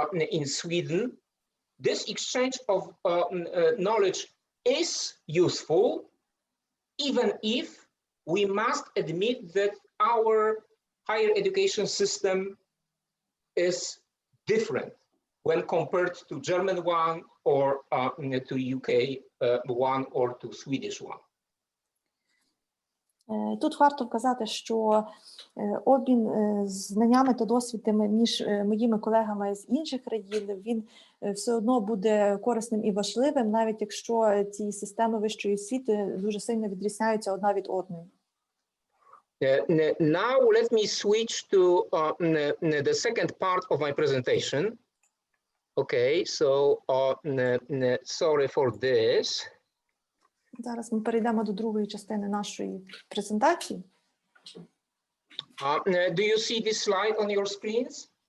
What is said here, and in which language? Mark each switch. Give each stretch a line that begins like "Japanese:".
English: in Sweden, this exchange of knowledge is useful, even if we must admit that our higher education system is different when compared to German one or to UK one or to Swedish one.
Ukrainian: Тут варто вказати, що обмін знаннями та досвідами між моїми колегами з інших країн, він все одно буде корисним і важливим, навіть якщо ці системи вищої освіти дуже сильно відрізняються одна від одної.
English: Now let me switch to the second part of my presentation. Okay, so sorry for this.
Ukrainian: Зараз ми перейдемо до другої частини нашої презентації.
English: Do you see this slide on your screens?